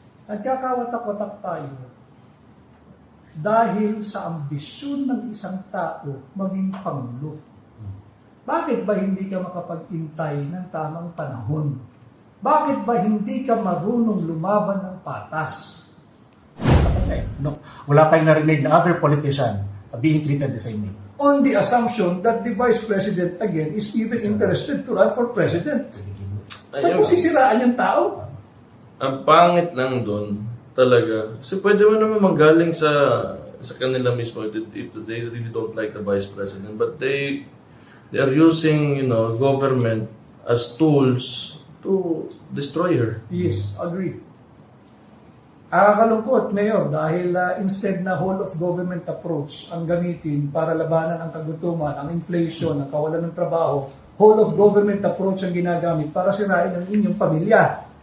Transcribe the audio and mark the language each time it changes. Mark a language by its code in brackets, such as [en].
[tl] Nagkakawatak-watak tayo dahil sa ambisyon ng isang tao maging pangulo. Bakit ba hindi ka makapag-intay ng tamang panahon? Bakit ba hindi ka marunong lumaban ng patas? Sa kanya, no, wala tayong narinig na [en] other politician being treated the same way. On the assumption that the Vice President again is even interested to run for President. [tl] Ba't mo sisiraan yung tao? Ang pangit lang doon, talaga. Kasi pwede mo naman manggaling sa kanila mismo [en] if they really don't like the Vice President. But they are using, government as tools to destroy her. Yes, agree. [tl] Nakakalungkot, Mayor, dahil instead na [en] whole of government approach [tl] ang gamitin para labanan ang kagutuman, ang inflation, ang kawalan ng trabaho, whole of government approach ang ginagamit para sirain ang inyong pamilya.